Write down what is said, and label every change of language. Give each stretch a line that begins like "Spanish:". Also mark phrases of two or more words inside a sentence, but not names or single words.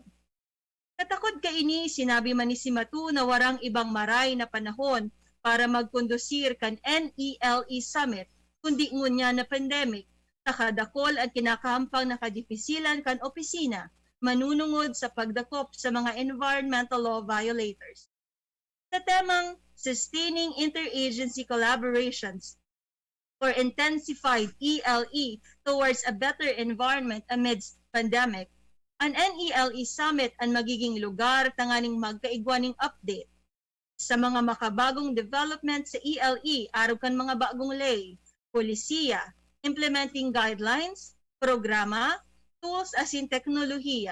Bikol: Katakod ka ini, sinabi man ni Simatu na warang ibang maray na panahon para magkondusir kan NELE Summit kundi ngunya na pandemic, nakadakol at kinakahampang nakadipisilan kan opisina, manunungod sa pagdakop sa mga
English: environmental law violators.
Bikol: Sa temang
English: Sustaining Interagency Collaborations for Intensified ELE Towards a Better Environment Amidst Pandemic,
Bikol: ang NELE Summit ang magiging lugar tanganing magkaigwaning update sa mga makabagong development sa ELE araw kan mga bagong lay, polisiya,
English: implementing guidelines,
Bikol: programa, tools asin teknolohiya.